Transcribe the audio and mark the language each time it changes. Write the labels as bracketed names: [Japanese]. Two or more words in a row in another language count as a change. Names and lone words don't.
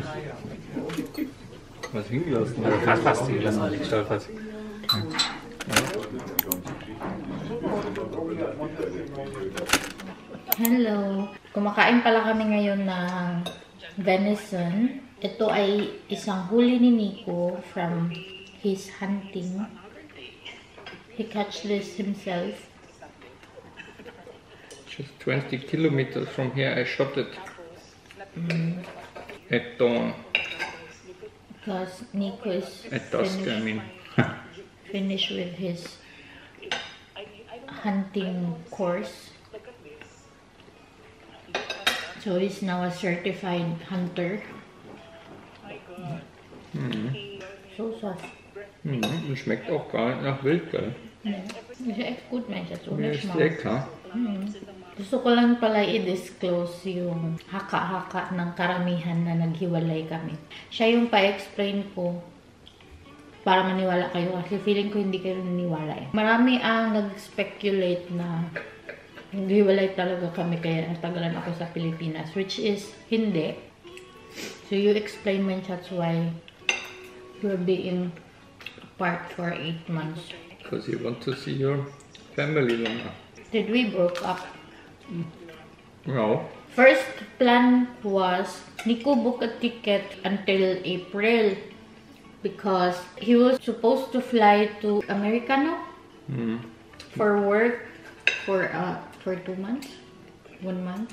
[German] Was hingelassen? Also fast hingelassen, fast. Hello! [Filipino] Kumakain pala kami ngayon ng venison. Ito ay isang huli ni Nico [English] from his hunting. He catch this himself. Just 20 kilometers from here I shot it. At dawn. Because Nico is at dusk, I mean. finished with his hunting course. So he's now a certified hunter. So soft. [German] Schmeckt auch gar nicht nach Wild, gell? Ist echt gut, mein Schatz. Ja, ist lecker. [Filipino] Gusto ko lang pala i-disclose yung haka-haka ng karamihan na naghiwalay kami. Siya yung pa-explain ko para maniwala kayo kasi feeling ko hindi kayo naniwala eh. Marami ang nag-speculate na naghiwalay talaga kami kaya natagalan ako sa Pilipinas, [English] which is [Filipino] hindi. [English] So you explain man that's why you're being apart for 8 months. Because you want to see your family longer. Did we broke up? No. First plan was Nico booked a ticket until April because he was supposed to fly to America now for work for 2 months, 1 month,